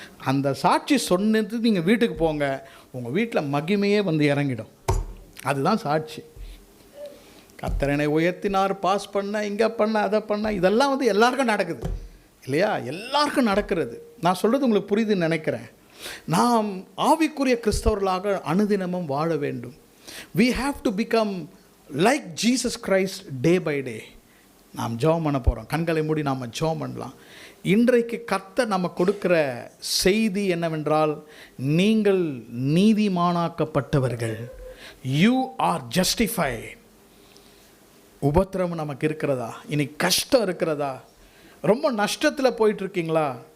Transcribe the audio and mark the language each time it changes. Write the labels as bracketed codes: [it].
[ta] அந்த சாட்சி சொன்னது நீங்கள் வீட்டுக்கு போங்க, உங்கள் வீட்டில் மகிமையே வந்து இறங்கிடும். அதுதான் சாட்சி. கர்த்தரனை உயர்த்தினார், பாஸ் பண்ண, இங்கே பண்ண, அதை பண்ண, இதெல்லாம் வந்து எல்லாருக்கும் நடக்குது இல்லையா? எல்லாருக்கும் நடக்கிறது. நான் சொல்கிறது உங்களுக்கு புரியுதுன்னு நினைக்கிறேன். நாம் ஆவிக்குரிய கிறிஸ்தவர்களாக அனுதினமும் வாழ வேண்டும். [en] we have to become like Jesus Christ day by day. [ta] நாம் ஜெபம் பண்ண போகிறோம். கண்களை மூடி நாம் ஜெபம் பண்ணலாம். இன்றைக்கு கர்த்தர் நம்ம கொடுக்கிற செய்தி என்னவென்றால், நீங்கள் நீதிமானாக்கப்பட்டவர்கள். [en] you are justified. [ta] உபத்திரவம் நமக்கு இருக்கிறதா? இன்னைக்கு கஷ்டம் இருக்கிறதா? ரொம்ப நஷ்டத்தில் போயிட்டுருக்கீங்களா?